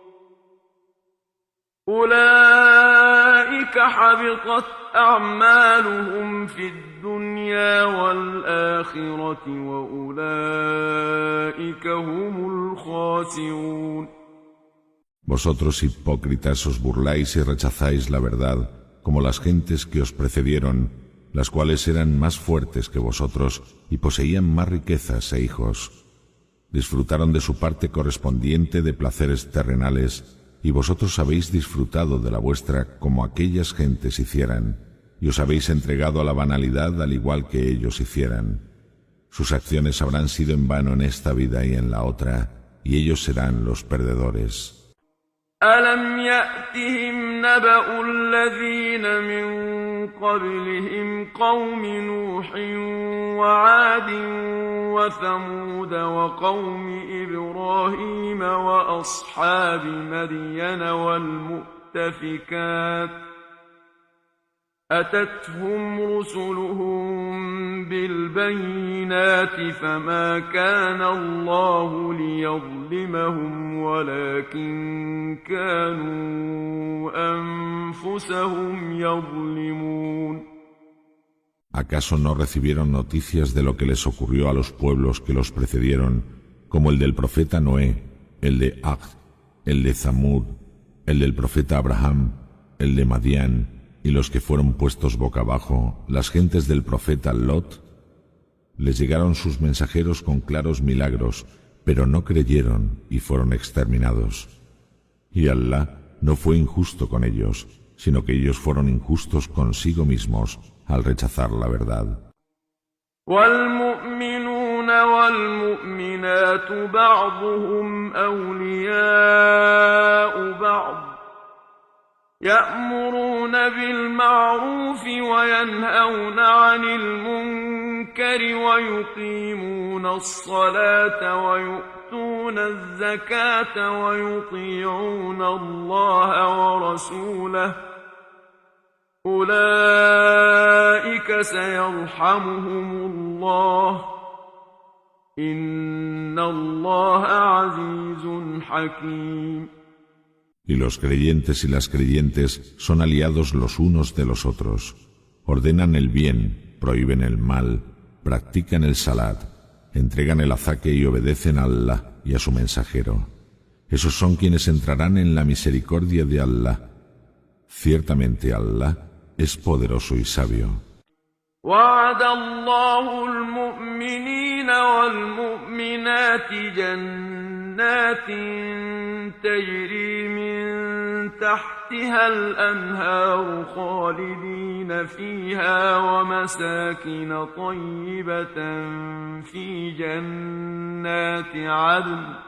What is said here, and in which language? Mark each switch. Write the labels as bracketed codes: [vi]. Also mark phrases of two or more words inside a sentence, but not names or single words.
[ar] أولئك حبطت أعمالهم في الدنيا والآخرة وأولئك هم الخاسرون. [es] Vosotros hipócritas os burláis y rechazáis la verdad, como las gentes que os precedieron, las cuales eran más fuertes que vosotros y poseían más riquezas e hijos. Disfrutaron de su parte correspondiente de placeres terrenales, y vosotros habéis disfrutado de la vuestra como aquellas gentes hicieran, y os habéis entregado a la banalidad al igual que ellos hicieran. Sus acciones habrán sido en vano en esta vida y en la otra, y ellos serán los perdedores. [ar] ألم يأتهم نبأ الذين من قبلهم قوم نوح وعاد وثمود وقوم إبراهيم وأصحاب مدين والمؤتفكات أتتهم رسلهم بالبينات فما كان الله ليظلمهم ولكن كانوا أنفسهم يظلمون. [es] ¿Acaso no recibieron noticias de lo que les ocurrió a los pueblos que los precedieron, como el del profeta Noé, el de Ad, el de Zamud, el del profeta Abraham, el de Madián, y los que fueron puestos boca abajo, las gentes del profeta Lot? Les llegaron sus mensajeros con claros milagros, pero no creyeron y fueron exterminados. Y Allah no fue injusto con ellos, sino que ellos fueron injustos consigo mismos al rechazar la verdad. [ar] والمؤمنون والمؤمنات بعضهم أولياء بعض يأمرون بالمعروف وينهون عن المنكر ويقيمون الصلاة ويؤتون الزكاة ويطيعون الله ورسوله أولئك سيرحمهم الله إن الله عزيز حكيم. [es] Y los creyentes y las creyentes son aliados los unos de los otros. Ordenan el bien, prohíben el mal, practican el salat, entregan el azaque y obedecen a Allah y a su mensajero. Esos son quienes entrarán en la misericordia de Allah. Ciertamente Allah es poderoso y sabio. [ar] وعد الله المؤمنين والمؤمنات جنات جنات تجري من تحتها الأنهار خالدين فيها ومساكن طيبة في جنات عدن